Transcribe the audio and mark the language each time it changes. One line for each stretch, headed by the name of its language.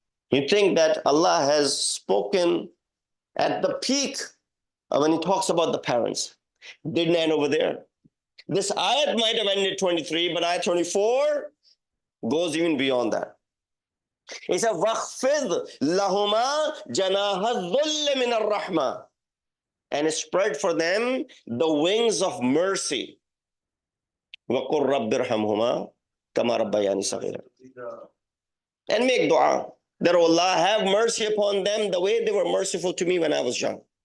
English: You think that Allah has spoken at the peak when He talks about the parents. Didn't end over there. This ayat might have ended 23, but ayat 24 goes even beyond that. He said,
Arabic: وَخْفِضْ لَهُمَا جَنَاهَ الظُّلِّ مِنَ الرَّحْمَةِ.
English: And spread for them the wings of mercy.
Arabic: وَقُلْ رَبِّ ارْحَمْهُمَا كَمَا رَبَّيَانِي صَغِيرًا.
English: And make dua that Allah have mercy upon them the way they were merciful to me when I was young.